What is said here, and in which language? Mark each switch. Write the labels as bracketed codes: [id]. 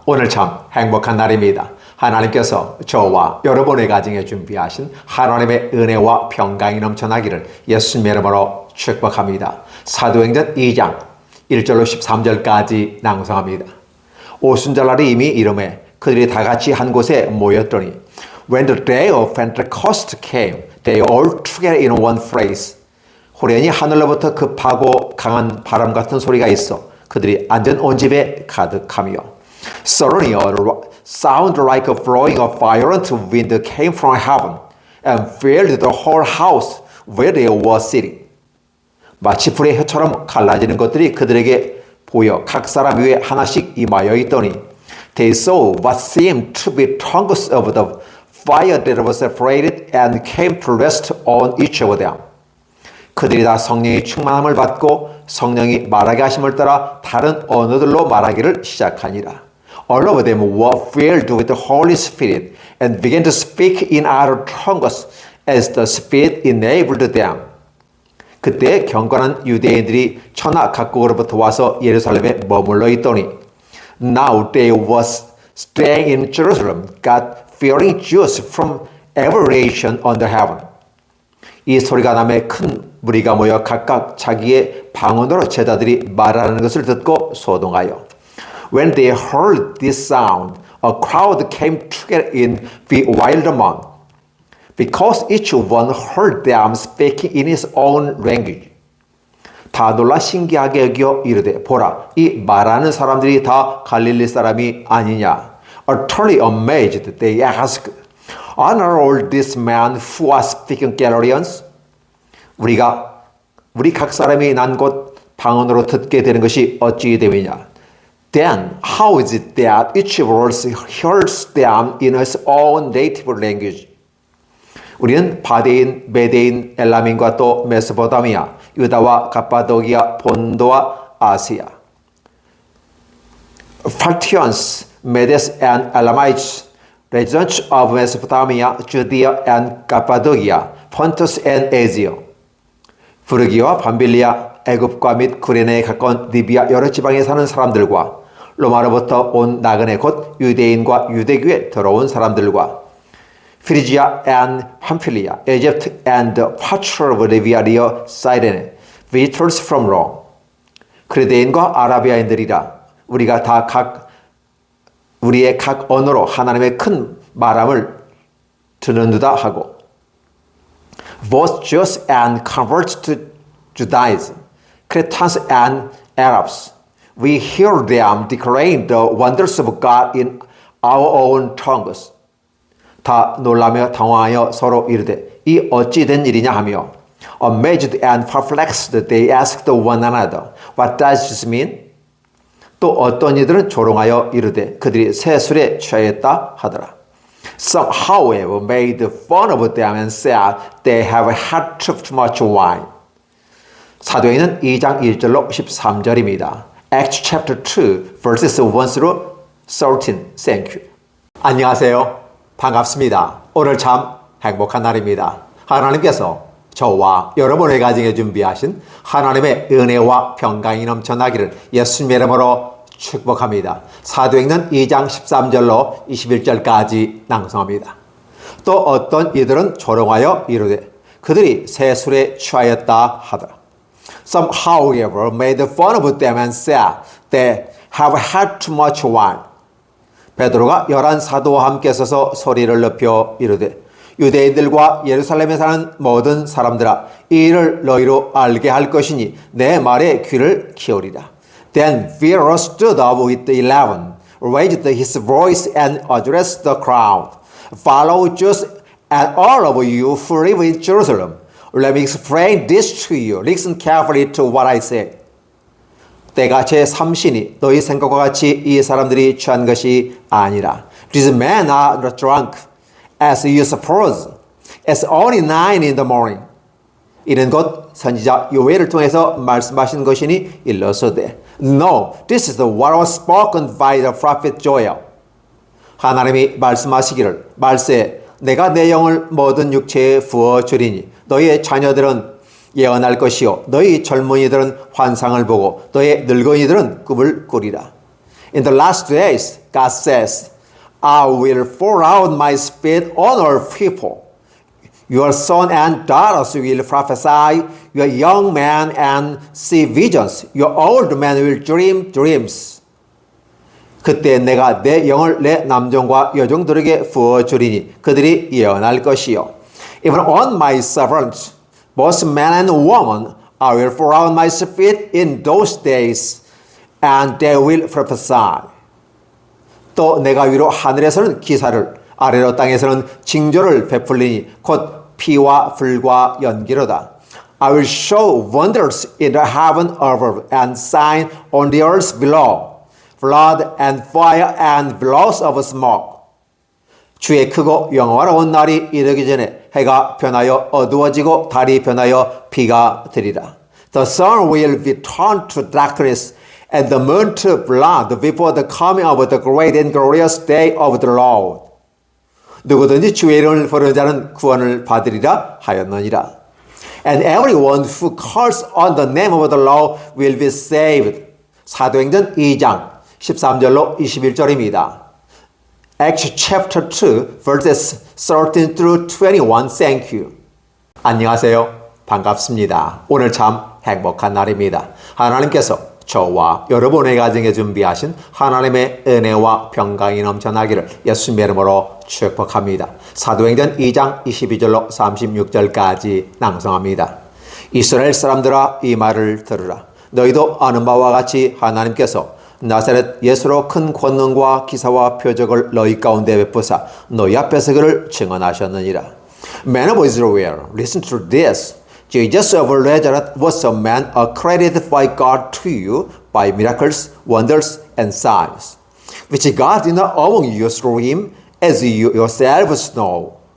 [ko] 오늘 참 행복한 날입니다. 하나님께서 저와 여러분의 가정에 준비하신 하나님의 은혜와 평강이 넘쳐나기를 예수님의 이름으로 축복합니다. 사도행전 2장 1절로 13절까지 낭송합니다. 오순절날이 이미 이름에 그들이 다 같이 한 곳에 모였더니 [en] When the day of Pentecost came, they all together in one place. [ko] 호련히 하늘로부터 급하고 강한 바람 같은 소리가 있어 그들이 앉은 온 집에 가득하며 [en] Suddenly a sound like a flowing of violent wind came from heaven and filled the whole house where they were sitting. [ko] 마치 불의 혀처럼 갈라지는 것들이 그들에게 보여 각 사람 위에 하나씩 임하여 있더니 [en] They saw what seemed to be tongues of the fire that was separated and came to rest on each of them. [ko] 그들이 다 성령의 충만함을 받고 성령이 말하게 하심을 따라 다른 언어들로 말하기를 시작하니라. [en] All of them were filled with the Holy Spirit and began to speak in other tongues as the Spirit enabled them. [ko] 그때 경건한 유대인들이 천하 각국으로부터 와서 예루살렘에 머물러 있더니 [en] Now they were staying in Jerusalem, God-fearing Jews from every nation under heaven. [ko] 이 소리가 남에 큰 무리가 모여 각각 자기의 방언으로 제자들이 말하는 것을 듣고 소동하여 [en] When they heard this sound, a crowd came together in bewilderment, because each one heard them speaking in his own language. [ko] 다 놀라 신기하게 여겨 이르되 보라, 이 말하는 사람들이 다 갈릴리 사람이 아니냐. [en] Utterly amazed, they asked, Are not all these men who are speaking Galileans? [ko] 우리 각 사람이 난 곳 방언으로 듣게 되는 것이 어찌 되느냐? [en] Then how is it that each of us hears them in his own native language? [ko] 우리는 바데인, 메데인, 엘라민과 또 메소포타미아, 유다와 갑바도기아, 본도와 아시아, [en] Parthians, Medes and Elamites, residents of Mesopotamia, Judea and Cappadocia, Pontus and Asia, [ko] 부르기와 밤빌리아, 애굽과 및 구레네에 가까운 리비아 여러 지방에 사는 사람들과 로마로부터 온 나그네 곧 유대인과 유대교에 들어온 사람들과 [en] Phrygia and Pamphylia, Egypt and the parts of Libya near Cyrene, visitors from Rome. [ko] 그레데인과 아라비아인들이라 우리가 다 우리의 각 언어로 하나님의 큰 말함을 듣는다 하고 [en] Both Jews and converts to Judaism, Cretans and Arabs, we hear them declaring the wonders of God in our own tongues. [ko] 다 놀라며 당황하여 서로 이르되 이 어찌 된 일이냐 하며 [en] Amazed and perplexed they asked one another, What does this mean? [ko] 또 어떤 이들은 조롱하여 이르되 그들이 새 술에 취하였다 하더라. [en] Some, however, made fun of them and said they have had too much wine. [ko] 사도행전 2장 1절로 13절입니다. [en] Acts chapter 2, verses 1 through 13. Thank you. [ko] 안녕하세요. 반갑습니다. 오늘 참 행복한 날입니다. 하나님께서 저와 여러분의 가정에 준비하신 하나님의 은혜와 평강이 넘쳐나기를 예수님의 이름으로 축복합니다. 사도행전 2장 13절로 21절까지 낭송합니다. 또 어떤 이들은 조롱하여 이르되 그들이 새 술에 취하였다 하더라. [en] Some, however, made fun of them and said they have had too much wine. [ko] 베드로가 11 사도와 함께 서서 소리를 높여 이르되 유대인들과 예루살렘에 사는 모든 사람들아 이 일을 너희로 알게 할 것이니 내 말에 귀를 기울이라. [en] Then Peter stood up with the 11, raised his voice and addressed the crowd. Follow Jews and all of you who live in Jerusalem. Let me explain this to you. Listen carefully to what I say. [ko] 때가 제3시니 너희 생각과 같이 이 사람들이 취한 것이 아니라. [en] These men are not drunk, as you suppose. It's only 9 in the morning. [ko] 이는 곧 선지자 요엘을 통해서 말씀하신 것이니 일러서되 [en] No, this is what was spoken by the prophet Joel. [ko] 하나님이 말씀하시기를 말세 내가 내 영을 모든 육체에 부어주리니 너희의 자녀들은 예언할 것이요 너희 젊은이들은 환상을 보고 너희 늙은이들은 꿈을 꾸리라. [en] In the last days, God says, I will pour out my spirit on all people. Your son and daughters will prophesy, your young men and see visions, your old men will dream dreams. [ko] 그때 내가 내 영을 내 남종과 여종들에게 부어주리니 그들이 예언할 것이요. [en] Even on my servants, both man and woman, I will pour out my spirit in those days, and they will prophesy. [ko] 또 내가 위로 하늘에서는 기사를 아래로 땅에서는 징조를 베풀리니 곧 피와 불과 연기로다. [en] I will show wonders in the heaven above and sign on the earth below, blood and fire and billows of smoke. [ko] 주의 크고 영화로운 날이 이르기 전에 해가 변하여 어두워지고 달이 변하여 비가 되리라. [en] The sun will be turned to darkness and the moon to blood before the coming of the great and glorious day of the Lord. [ko] 누구든지 주의 이름을 부르는 자는 구원을 받으리라 하였느니라. [en] And everyone who calls on the name of the Lord will be saved. [ko] 사도행전 2장 13절로 21절입니다. [en] Acts chapter 2 verses 13 through 21. Thank you. [ko] 안녕하세요. 반갑습니다. 오늘 참 행복한 날입니다. 하나님께서 저와 여러분의 가정에 준비하신 하나님의 은혜와 평강이 넘쳐나기를 예수님의 이름으로 축복합니다. 사도행전 2장 22절로 36절까지 낭송합니다. 이스라엘 사람들아 이 말을 들으라. 너희도 아는 바와 같이 하나님께서 나사렛 예수로 큰 권능과 기사와 표적을 너희 가운데 베푸사 너희 앞에서 그를 증언하셨느니라. [en] Men of Israel, listen to this. Jesus of Nazareth was a man accredited by God to you by miracles, wonders, and signs, which God did not among you through him, as you yourselves know.